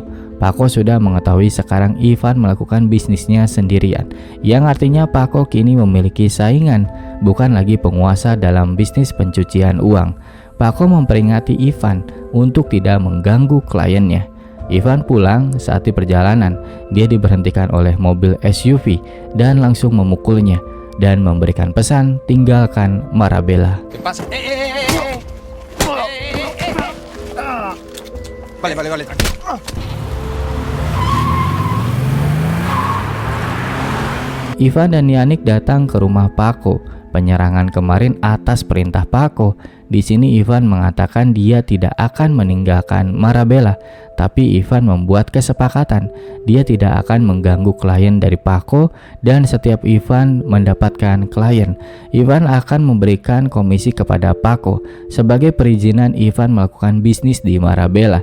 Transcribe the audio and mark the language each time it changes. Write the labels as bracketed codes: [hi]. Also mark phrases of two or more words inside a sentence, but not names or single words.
[id] Paco sudah mengetahui sekarang Ivan melakukan bisnisnya sendirian, yang artinya Paco kini memiliki saingan, bukan lagi penguasa dalam bisnis pencucian uang. Paco memperingati Ivan untuk tidak mengganggu kliennya. Ivan pulang. Saat di perjalanan, dia diberhentikan oleh mobil SUV dan langsung memukulnya dan memberikan pesan tinggalkan Marabella. [es] ¿Qué pasa? Vale, tranquilo. [id] Ivan dan Yannick datang ke rumah Paco. Penyerangan kemarin atas perintah Paco. Di sini Ivan mengatakan dia tidak akan meninggalkan Marabella, tapi Ivan membuat kesepakatan dia tidak akan mengganggu klien dari Paco, dan setiap Ivan mendapatkan klien, Ivan akan memberikan komisi kepada Paco sebagai perizinan Ivan melakukan bisnis di Marabella.